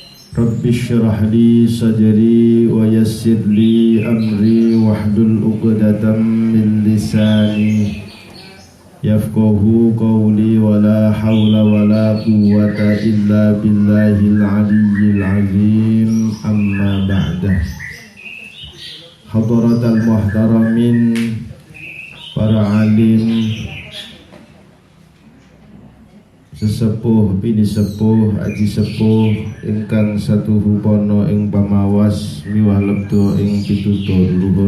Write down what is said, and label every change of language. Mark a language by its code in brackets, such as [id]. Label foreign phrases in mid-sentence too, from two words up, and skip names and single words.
[ar] رب اشرح لي صدري ويسر لي أمري واحلل عقدة من لساني يفقهوا قولي ولا حول ولا قوة إلا بالله العلي العظيم. أما بعد. حضرات المحترمين, [jv] para alim, sesepuh bini sepuh aji sepuh ingkang satuhu pono ing pamawas miwah lebdo ing pitutur luhur.